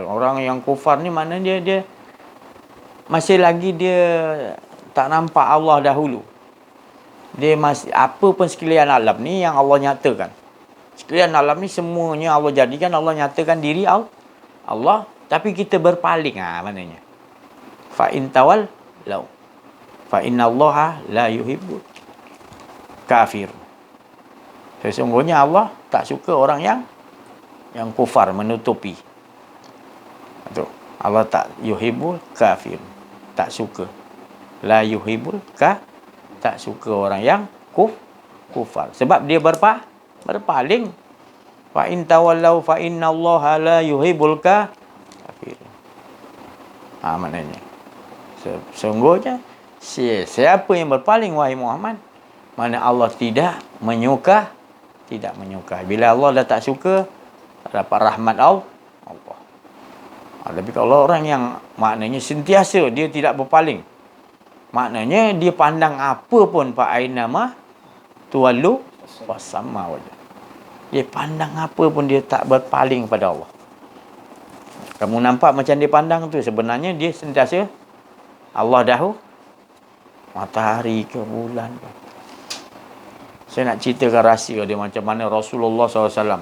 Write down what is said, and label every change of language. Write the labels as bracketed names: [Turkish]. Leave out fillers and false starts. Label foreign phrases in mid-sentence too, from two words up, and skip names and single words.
[Malay] Orang yang kufar ni maknanya dia masih lagi dia tak nampak Allah dahulu. Dia masih, apa pun sekalian alam ni yang Allah nyatakan. Sekalian alam ni semuanya Allah jadikan, Allah nyatakan diri Allah. Tapi kita berpaling. Maknanya. [Arabic] فإن تولوا. فإن الله لا يحب كافر. [Malay] Sesungguhnya Allah tak suka orang yang kufar, menutupi. Itu. Allah tak [Arabic] يحب الكافر. [Malay] Tak suka. [Arabic] لا يحب [Malay] tak suka orang yang kufar. Sebab dia berpaling. [Arabic] فإن تولوا فإن الله لا يحب الكافر. [Malay] Maknanya. Sesungguhnya siapa yang berpaling wahai Muhammad, mana Allah tidak menyukai. Bila Allah dah tak suka, tak dapat rahmat Allah. Tapi kalau orang yang maknanya sentiasa dia tidak berpaling, maknanya dia pandang apa pun [Arabic] فأين ما تولوا فثم وجه. [Malay] Dia pandang apa pun dia tak berpaling pada Allah. Kamu nampak macam dia pandang tu, sebenarnya dia sentiasa Allah dahulu, matahari ke bulan ke. Saya nak ceritakan rahsia dia macam mana Rasulullah SAW.